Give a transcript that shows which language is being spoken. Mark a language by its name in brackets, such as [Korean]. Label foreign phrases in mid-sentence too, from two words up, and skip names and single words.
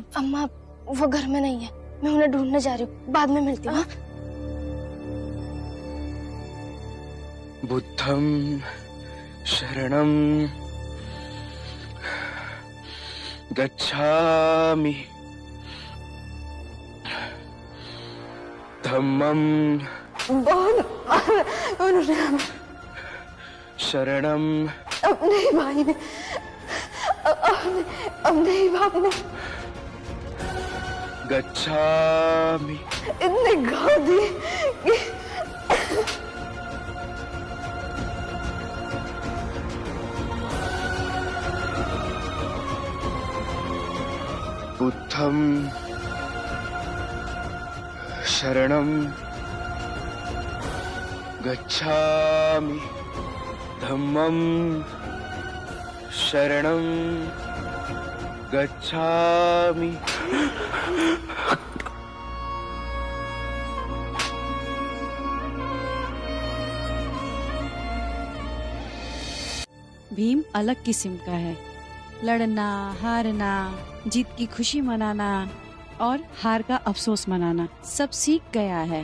[Hindi] अम्मा वो घर में नहीं है, मैं उन्हें ढूंढने जा रही हूँ, बाद में मिलती हूँ। [Pali] बुद्धं शरणं गच्छामि, धम्मं शरणं। [Hindi] अब नहीं भाई ने, अब नहीं भाई ने। [Pali] गच्छामि। [Hindi] इतने घाव दिए कि [Pali] बुद्धं शरणं गच्छामि, धम्मं शरणं गच्छामि। [Hindi] भीम अलग किस्म का है। लड़ना, हारना, जीत की खुशी मनाना और हार का अफसोस मनाना सब सीख गया है।